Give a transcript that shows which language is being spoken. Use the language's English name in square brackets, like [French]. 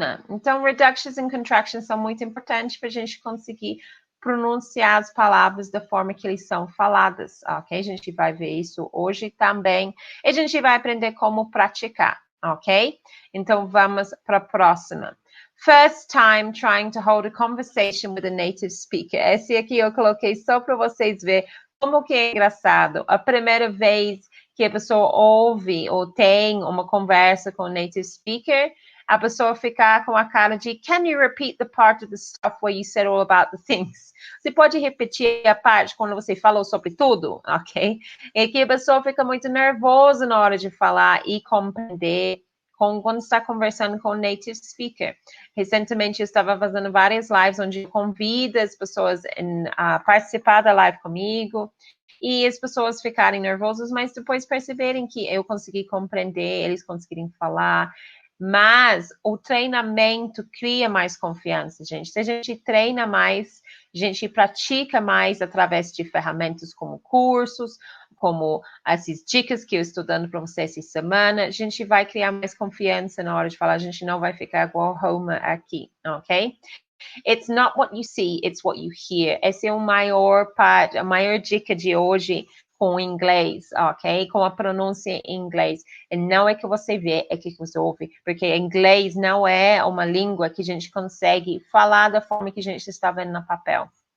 [Portuguese] Então, reductions and contractions são muito importantes para a gente conseguir pronunciar as palavras da forma que eles são faladas, ok? A gente vai ver isso hoje também. E a gente vai aprender como praticar, ok? Então, vamos para a próxima. [English] First time trying to hold a conversation with a native speaker. [Portuguese] Esse aqui eu coloquei só para vocês verem como que é engraçado. A primeira vez que a pessoa ouve ou tem uma conversa com o native speaker, a pessoa ficar com a cara de [English] can you repeat the part of the stuff where you said all about the things? [Portuguese] Você pode repetir a parte quando você falou sobre tudo, ok? É que a pessoa fica muito nervosa na hora de falar e compreender quando está conversando com o native speaker. Recentemente, eu estava fazendo várias lives onde eu convido as pessoas a participar da live comigo e as pessoas ficarem nervosas, mas depois perceberem que eu consegui compreender, eles conseguirem falar. Mas o treinamento cria mais confiança, gente. Se a gente treina mais, a gente pratica mais através de ferramentas como cursos, como essas dicas que eu estou dando para você essa semana, a gente vai criar mais confiança na hora de falar, a gente não vai ficar igual Homer aqui, ok? [English] It's not what you see, it's what you hear. [Portuguese] Essa é a maior dica de hoje com o inglês, ok? Com a pronúncia em inglês. E não é que você vê, é que você ouve. Porque inglês não é uma língua que a gente consegue falar da forma que a gente está vendo no papel.